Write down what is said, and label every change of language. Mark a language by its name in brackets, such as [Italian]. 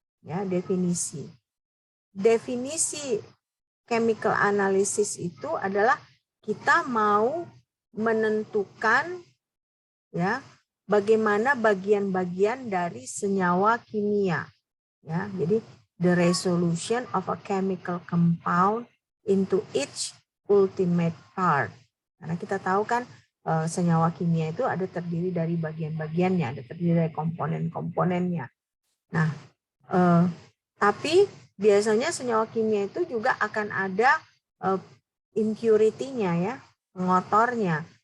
[Indonesian] Ya, definisi chemical analysis itu adalah kita mau menentukan, ya, bagaimana bagian-bagian dari senyawa kimia, ya. [English] Jadi the resolution of a chemical compound into each ultimate part. [Indonesian] Karena kita tahu kan senyawa kimia itu ada terdiri dari bagian-bagiannya, ada terdiri dari komponen-komponennya. Nah, tapi biasanya senyawa kimia itu juga akan ada impurity-nya, ya, pengotornya.